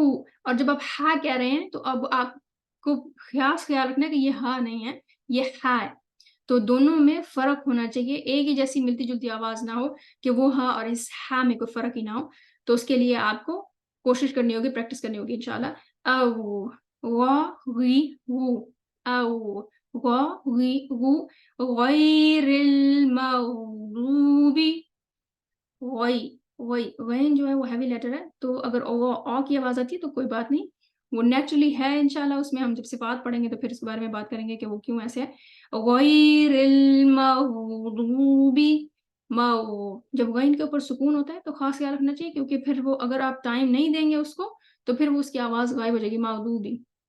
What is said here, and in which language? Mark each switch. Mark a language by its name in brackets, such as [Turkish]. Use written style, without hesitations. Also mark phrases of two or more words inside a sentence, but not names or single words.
[Urdu] اور جب آپ ہا کہہ رہے ہیں تو اب آپ کو خیال رکھنا ہے کہ یہ ہا نہیں ہے، یہ ہا ہے. تو دونوں میں فرق ہونا چاہیے، ایک ہی جیسی ملتی جلتی آواز نہ ہو کہ وہ ہا اور اس ہا میں کوئی فرق ہی نہ ہو. تو اس کے لیے آپ کو کوشش کرنی ہوگی، پریکٹس کرنی ہوگی انشاءاللہ. او غی وو، او غی وو، [Arabic] غیر المغضوب. [Urdu] غین جو ہے وہ ہیوی لیٹر ہے، تو اگر او کی آواز آتی ہے تو کوئی بات نہیں، وہ نیچرلی ہے انشاءاللہ. اس میں ہم جب صفات پڑھیں گے تو پھر اس کے بارے میں بات کریں گے کہ وہ کیوں ایسے ہے. [Arabic] غیر المغضوب، [Urdu] جب غین کے اوپر سکون ہوتا ہے تو خاص خیال رکھنا چاہیے کیونکہ پھر وہ اگر آپ ٹائم نہیں دیں گے اس کو تو پھر وہ اس کی آواز غائب ہو جائے گی.